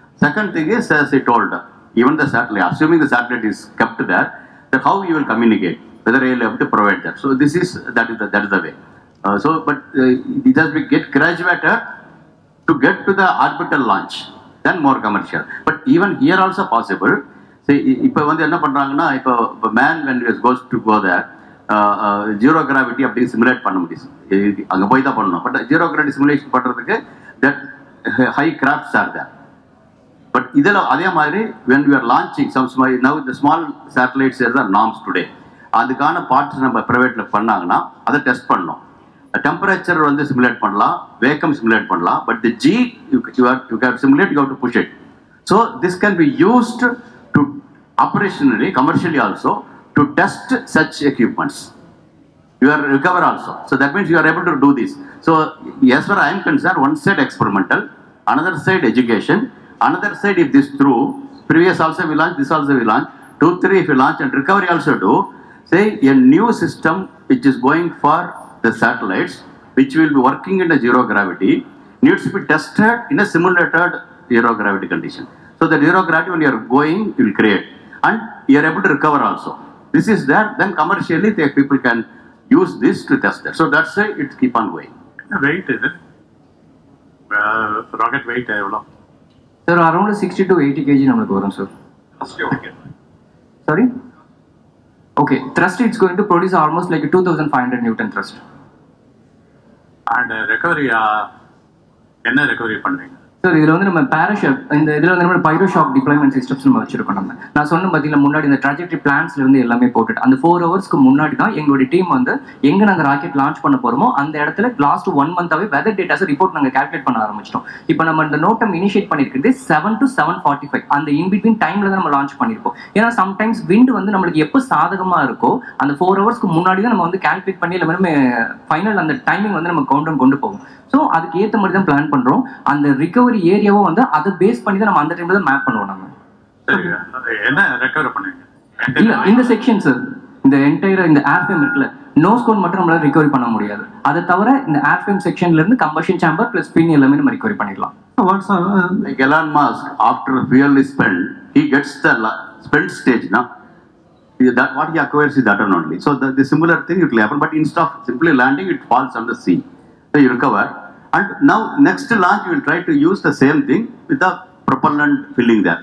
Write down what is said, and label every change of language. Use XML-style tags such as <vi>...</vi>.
<en>Second thing is, as I told, even the satellite, assuming the satellite is kept there, that how you will communicate, whether you will have to provide that. So this is that is the way. But it has to get graduated to get to the orbital launch, then more commercial. But even here also possible.</en> <ta>இப்போ வந்து என்ன பண்ணுறாங்கன்னா, இப்போ man</ta> <en>when he goes to go there,</en> <ta>zero gravity அப்படி simulate பண்ண முடியும். அங்கே போய் தான் பண்ணணும்.</ta> <en>But zero gravity simulation பண்ணுறதுக்கு that high crafts are there. But</en> <ta>இதில் அதே மாதிரி</ta> <en>when we are launching some small, now the small satellites are the norms today.</en> <ta>அதுக்கான பார்ட்ஸ் நம்ம ப்ரைவேட்டில் பண்ணாங்கன்னா அதை டெஸ்ட் பண்ணணும். டெம்பரேச்சர் வந்து சிமுலேட் பண்ணலாம், வேக்கம் சிமுலேட் பண்ணலாம்.</ta> <en>But the G you can simulate, you have to push it. So this can be used to operationally, commercially also, to test such equipments. You are recover also. So that means you are able to do this. So as far as I am concerned, one side experimental, another side education, another side if this through, previous also we launch, this also we launch, 2, 3 if we launch and recovery also do, say a new system which is going for the satellites, which will be working in a zero gravity, needs to be tested in a simulated zero gravity condition. So the zero gravity when you are going, you will create, and you are able to recover also. This is there. Then commercially, the people can use this to test that. So that's why it keep on going. Weight is it?</en> <ta>Rocket wait எவ்வளோ sir? Around 60 to 80 kg நம்மளுக்கு வரும் sir.</ta> <en>Sorry? Okay, thrust it's going to produce almost like a 2500 Newton thrust.</en> <ta>And recovery என்ன recovery பண்ணுவீங்க sir? இதில் வந்து நம்ம பேராஷாட், இந்த இதில் வந்து நம்ம பைரோஷாக் டிப்ளாய்மெண்ட் சிஸ்டம்ஸ் நம்ம வச்சிருக்கோம். நான் சொன்ன பார்த்தீங்கன்னா முன்னாடி இந்த ட்ராஜெக்டரி பிளான்ஸ்ல இருந்து எல்லாமே போட்டுட்டு அந்த 4 ஹவர்ஸ்க்கு முன்னாடி தான் எங்களுடைய டீம் வந்து எங்க நாங்கள் ராக்கெட் லான்ச் பண்ண போறோமோ அந்த இடத்துல லாஸ்ட் 1 மந்தாவே வெதர் டேட்டாஸ் ரிப்போர்ட் நாங்கள் கால்குலேட் பண்ண ஆரம்பிச்சிட்டோம். இப்போ நம்ம இந்த நோட்டம் இனிஷியேட் பண்ணிருக்கிறது 7 to 7:45 அந்த இன்பிட்வீன் டைம்ல தான் நம்ம லான்ச் பண்ணிருப்போம். ஏன்னா சம்டைம்ஸ் விண்ட் வந்து நம்மளுக்கு எப்போ சாதகமா இருக்கோ அந்த 4 ஹவர்ஸ்க்கு முன்னாடி தான் நம்ம வந்து கால்குலேட் பண்ணி எல்லாமே ஃபைனல் அந்த டைமிங் வந்து நம்ம கவுண்டவுன் கொண்டு போகும். ஸோ அதுக்கு ஏற்ற மாதிரி தான் பிளான் பண்றோம். அந்த ரிகவரி ஏரியாவும் வந்து அதை பேஸ் பண்ணி தான் நம்ம அந்த டைம்ல தான் மேப் பண்ணுவோம். நம்ம என்ன ரெக்கவர் பண்ணுவீங்க? இல்ல இந்த செக்ஷன் சார், இந்த என்டையர் இந்த ஏர்ஃபேம் இருக்குல்ல, நோஸ் கோன் மட்டும் நம்மளால ரிகவரி பண்ண முடியாது. அதை தவிர இந்த ஏர்ஃபேம் செக்ஷன்ல இருந்து கம்பஷன் சேம்பர் பிளஸ் பின் எல்லாமே நம்ம ரிகவரி பண்ணிடலாம்.</ta> <en>Like Elon Musk, after fuel is spent, he gets the spent stage now. That what he acquires is that only. So the similar thing it will happen, but instead of simply landing, it falls on the sea. So you recover, and now next launch you will try to use the same thing with the propellant filling there.</en>